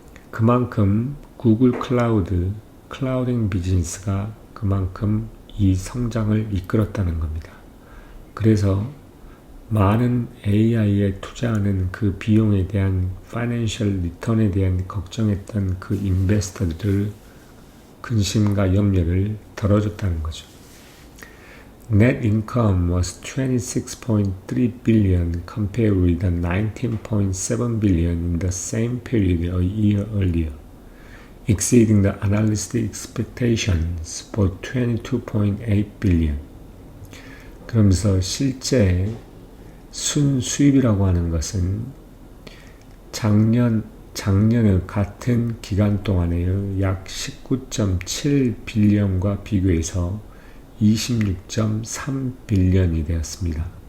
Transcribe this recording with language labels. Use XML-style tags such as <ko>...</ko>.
<ko>그만큼 구글 클라우딩 비즈니스가 그만큼 이 성장을 이끌었다는 겁니다. 그래서 많은 AI에 투자하는 그 비용에 대한 파이낸셜 리턴에 대한 걱정했던 그 인베스터들 근심과 염려를 덜어줬다는 거죠.</ko> <en>Net income was 26.3 billion compared with the 19.7 billion in the same period a year earlier, exceeding the analyst expectations for 22.8 billion.</en> <ko>그러면서 실제 순수입이라고 하는 것은 작년의 같은 기간 동안에 약 19.7 빌리언과 비교해서 26.3 빌리언이 되었습니다.</ko>